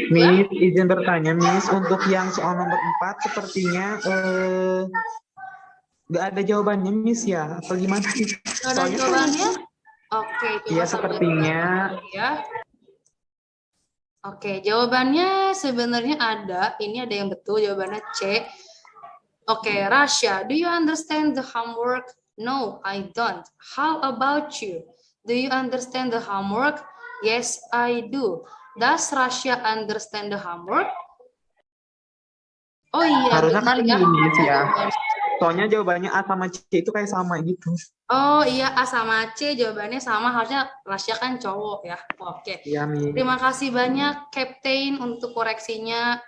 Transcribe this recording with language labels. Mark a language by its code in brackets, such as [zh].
[id] Miss, izin bertanya, Miss, untuk yang soal nomor 4 sepertinya nggak ada jawabannya, Miss ya? Atau gimana sih? Ada jawabannya? Oke, Iya, sepertinya. Ya. Oke, jawabannya sebenarnya ada. Ini ada yang betul, jawabannya C. [en] Oke, Rasya, do you understand the homework? No, I don't. How about you? Do you understand the homework? Yes, I do. Does Rasya understand the homework? [id] Oh iya, Harusnya kan benar ya. Miss ya. Soalnya jawabannya A sama C itu kayak sama gitu. Oh iya, A sama C jawabannya sama. Harusnya Rasya kan cowok ya. Oke. Iya, Miss. Terima kasih banyak Captain untuk koreksinya.